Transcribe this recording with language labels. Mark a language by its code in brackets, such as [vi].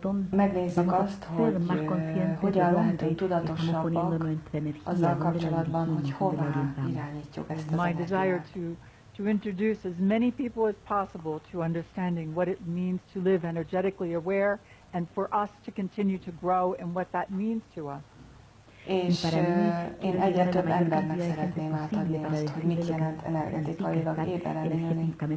[hu] Megnézzük azt, hogy hogyan lehetünk tudatosabbak azzal kapcsolatban, hogy hová irányítjuk ezt az energiát. [en] To introduce as many people as possible to understanding what it means to live energetically aware and for us to continue to grow and what that means to us. [hu] És én egyre több embernek szeretném átadni azt, hogy mit jelent energetikailag éberen élni.